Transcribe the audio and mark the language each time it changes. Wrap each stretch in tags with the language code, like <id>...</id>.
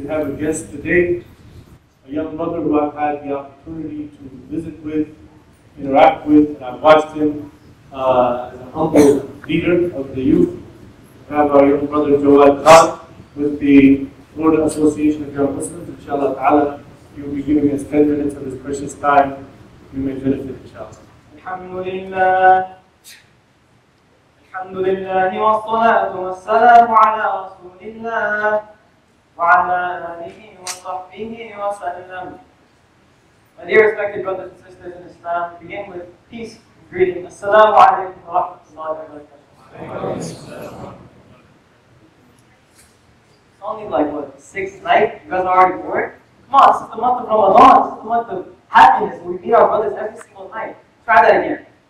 <en>We have a guest today, a young brother who I've had the opportunity to visit with, interact with, and I've watched him as a humble leader of the youth. We have our young brother Jawaad Khan with the Florida Association of Young Muslims. Inshallah ta'ala, he will be giving us 10 minutes of his precious time. We may benefit, inshallah. Alhamdulillah.</en> <ar>الحمد لله والصلاة والسلام على رسول الله وعلى آله وصحبه وسلم.</ar> <en>My dear respected brothers and sisters in Islam, we begin with peace and greeting.</en> <ar>Assalamu alaikum wa rahmatullahi wa barakatuh.</ar> <en>It's only like what, 6th night? You guys are already bored? Come on, this is the month of Ramadan. This is the month of happiness. We meet our brothers every single night. Try that again.</en>